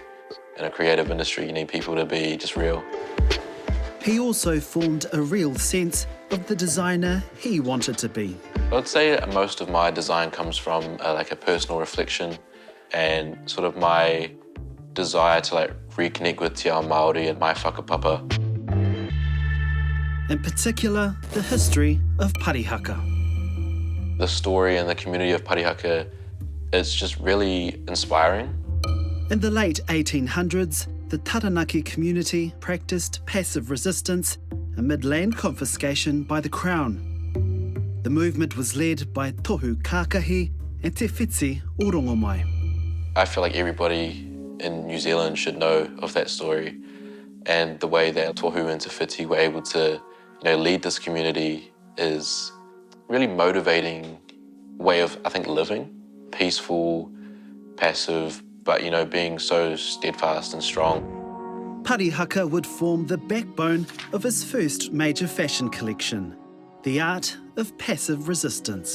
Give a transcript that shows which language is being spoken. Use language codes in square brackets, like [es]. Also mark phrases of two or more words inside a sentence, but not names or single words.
[en] In a creative industry, you need people to be just real. He also formed a real sense of the designer he wanted to be. I'd say most of my design comes from a personal reflection and sort of my desire to reconnect with [mi] te ao Māori [en] and my whakapapa. In particular, the history of Parihaka. The story and the community of Parihaka is just really inspiring. In the late 1800s, the Taranaki community practiced passive resistance amid land confiscation by the Crown. The movement was led by tohu kākahu and te whiti o Rongomai. I feel like everybody in New Zealand should know of that story, and the way that tohu and te whiti were able to lead this community is really motivating way of, I think, living. Peaceful, passive, but being so steadfast and strong. Parihaka would form the backbone of his first major fashion collection, the art of passive resistance.